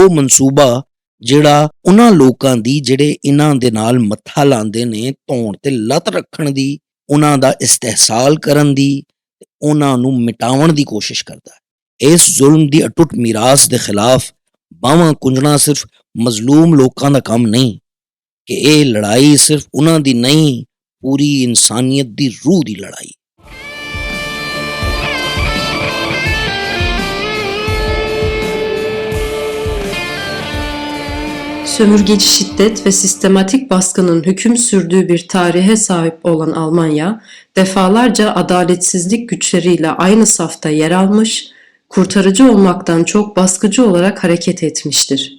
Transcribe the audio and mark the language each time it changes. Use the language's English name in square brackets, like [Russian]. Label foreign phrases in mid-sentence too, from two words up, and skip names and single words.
[Punjabi] ਉਹ ਮਨਸੂਬਾ ਜਿਹੜਾ ਉਹਨਾਂ ਲੋਕਾਂ ਦੀ ਜਿਹੜੇ ਇਹਨਾਂ ਦੇ ਨਾਲ ਮੱਥਾ ਲਾਉਂਦੇ ਨੇ ਧੌਣ ਤੇ ਲੱਤ ਰੱਖਣ ਦੀ, ਉਹਨਾਂ ਦਾ ਇਸਤਿਹਸਾਲ ਕਰਨ ਦੀ, ਉਹਨਾਂ ਨੂੰ ਮਿਟਾਉਣ ਦੀ ਕੋਸ਼ਿਸ਼ ਕਰਦਾ ਹੈ। ਇਸ ਜ਼ੁਲਮ ਦੀ ਅਟੁੱਟ ਮਿਰਾਸ ਦੇ ਖਿਲਾਫ ਬਾਹਾਂ ਕੁੰਜਣਾ ਸਿਰਫ ਮਜ਼ਲੂਮ ਲੋਕਾਂ ਦਾ ਕੰਮ ਨਹੀਂ ਕਿ ਇਹ ਲੜਾਈ ਸਿਰਫ ਉਹਨਾਂ ਦੀ ਨਹੀਂ, ਪੂਰੀ ਇਨਸਾਨੀਅਤ ਦੀ ਰੂਹ ਦੀ ਲੜਾਈ। [Turkish] Sömürgeci şiddet ve sistematik baskının hüküm sürdüğü bir tarihe sahip olan Almanya, defalarca adaletsizlik güçleriyle aynı safta yer almış, kurtarıcı olmaktan çok baskıcı olarak hareket etmiştir.